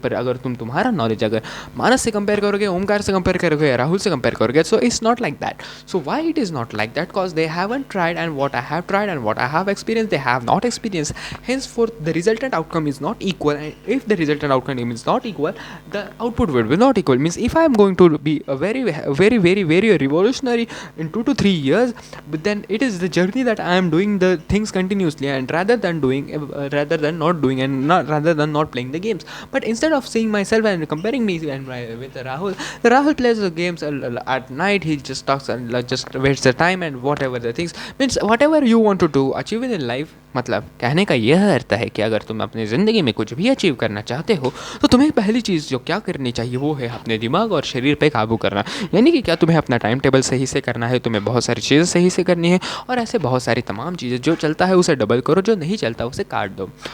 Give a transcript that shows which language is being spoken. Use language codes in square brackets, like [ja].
[hi] पर अगर तुम्हारा नॉलेज अगर मानस से कंपेयर करोगे, ओमकार से कंपेयर करोगे, राहुल से कंपेयर करोगे, [en] So it's not like that. So why it is not like that? Because they haven't tried, and what I have tried and what I have experienced, they have not experienced. Henceforth, the resultant outcome is not equal, and if the resultant outcome is not equal, the output will be not equal. Means if I am going to be a very revolutionary in 2 to 3 years, but then it is the journey that I am doing the things continuously, and rather than not doing, and not rather than not playing the games. But instead of seeing myself and comparing me and with Rahul plays the games at night. He just talks and just wastes the time and whatever the things. Means whatever you want to do achieve in life. [hi] मतलब कहने का यह अर्थ है कि अगर तुम अपनी ज़िंदगी में कुछ भी अचीव करना चाहते हो, तो तुम्हें पहली चीज़ जो क्या करनी चाहिए वो है अपने दिमाग और शरीर पे काबू करना. यानी कि क्या तुम्हें अपना टाइम टेबल सही से करना है, तुम्हें बहुत सारी चीज़ें सही से करनी है, और ऐसे बहुत सारी तमाम चीज़ें, जो चलता है उसे डबल करो, जो नहीं चलता उसे काट दो.